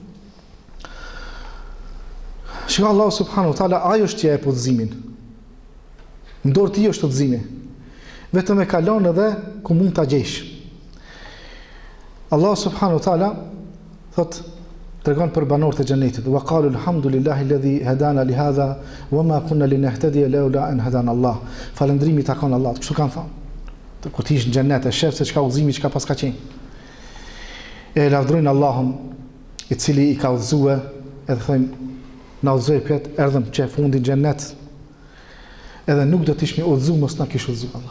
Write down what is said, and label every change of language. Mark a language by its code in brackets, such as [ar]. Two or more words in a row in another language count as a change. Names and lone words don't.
[sq] Shikoj Allah [ar] سبحانه وتعالى, [sq] ajo është që jep udhëzimin. Në dorë ti është udhëzimi. Vetëm e kalon edhe ku mund ta gjesh. Allah [ar] سبحانه وتعالى [sq] thot tregon për banorët e xhenetit. [ar] وقالوا الحمد لله الذي هدانا لهذا وما كنا لنهتدي لولا أن هدانا الله. [sq] Falëndrimi takon Allahut. Kështu kanë thënë. Kur ti je në xhenet e shef se çka udhëzimi çka pas ka qenë. E lavdrojnë Allahun i cili i ka udhëzuar, edhe thënë na udhëzoi pjet erdhëm që fundin xhenet. Edhe nuk do të ishmi udhëzuar mos na kish udhëzuar Allah.